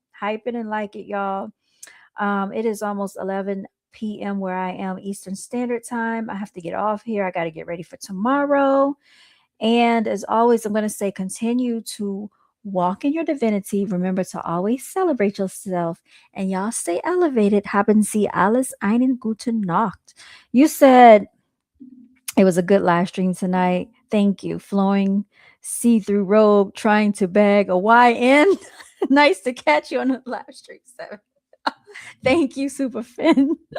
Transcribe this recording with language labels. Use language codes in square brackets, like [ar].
[en] Hype it and like it, y'all. It is almost 11 p.m. where I am Eastern Standard Time. I have to get off here. I got to get ready for tomorrow. And as always, I'm going to say continue to walk in your divinity. Remember to always celebrate yourself. And y'all stay elevated. [de] Haben Sie alles einen guten Nacht. [en] You said it was a good live stream tonight. Thank you. Flowing see-through robe, trying to bag a YN. Nice to catch you on the live stream, 7. Thank you, Superfin.